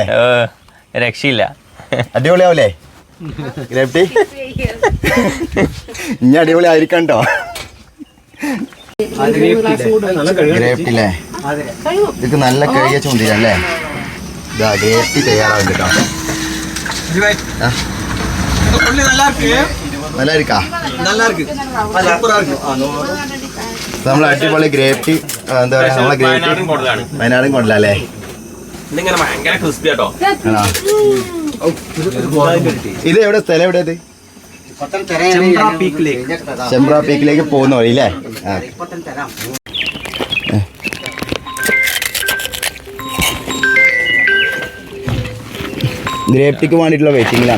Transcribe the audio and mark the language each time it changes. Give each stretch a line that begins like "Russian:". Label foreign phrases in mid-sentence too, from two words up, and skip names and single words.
Malayalam: രക്ഷയില്ല അടിപൊളിയാവൂലേ ഗ്രേപ്പ് ടീ ഇനി അടിപൊളി ആയിരിക്കണ്ടോ ഗ്രേപ്പ് ടീ അല്ലേ ഇതൊക്കെ നല്ല കഴുകിയ ചൂണ്ടിയല്ലേ ഇതാ ഗ്രേപ്പ് ടീ തയ്യാറാവും കേട്ടോ
Tamil: நல்லா இருக்கா நல்லா இருக்கு சூப்பரா இருக்கு
Malayalam: നമ്മൾ അടിപൊളി ഗ്രേപ്പ് ടീ എന്താ പറയാ നമ്മളെ ഗ്രേപ്പ് ടീ വയനാടും കൊണ്ടല്ലേ ഇതിങ്ങനെ ഭയങ്കര ക്രിസ്പി ആട്ടോ ഇത് എവിടെ സ്ഥലം എവിടെ ഇത് ചെമ്പ്ര പീക്കിലേക്ക് പോകുന്ന വഴി അല്ലേ ഗ്രേപ്പ് ടീക്ക് വേണ്ടിയിട്ടുള്ള വെയിറ്റിംഗിലാണ്